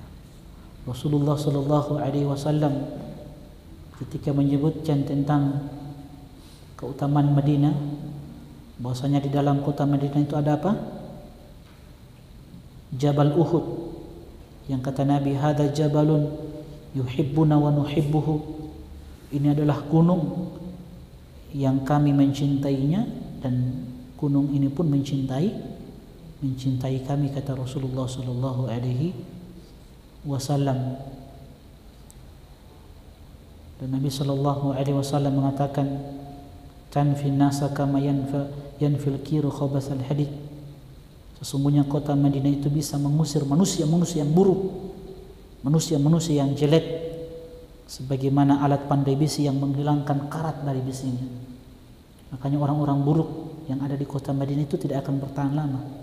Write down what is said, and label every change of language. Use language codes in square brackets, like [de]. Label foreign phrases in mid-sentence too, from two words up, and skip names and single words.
[id] Rasulullah [ar] صلى الله عليه وسلم [id] ketika menyebutkan tentang keutamaan Madinah, bahwasanya di dalam kota Madinah itu ada apa? Jabal Uhud, yang kata Nabi, [ar] هذا جبل يحبنا ونحبه. [id] Ini adalah gunung yang kami mencintainya dan gunung ini pun mencintai kami, kata Rasulullah [ar] صلى الله عليه وسلم. [id] Dan Nabi [ar] صلى الله عليه وسلم [id] mengatakan, [ar] تنفي الناس كما ينفي الكير خبث الحديد. [id] Sesungguhnya kota Madinah itu bisa mengusir manusia-manusia yang buruk, manusia-manusia yang jelek, sebagaimana alat pandai besi yang menghilangkan karat dari besinya. Makanya orang-orang buruk yang ada di kota Madinah itu tidak akan bertahan lama.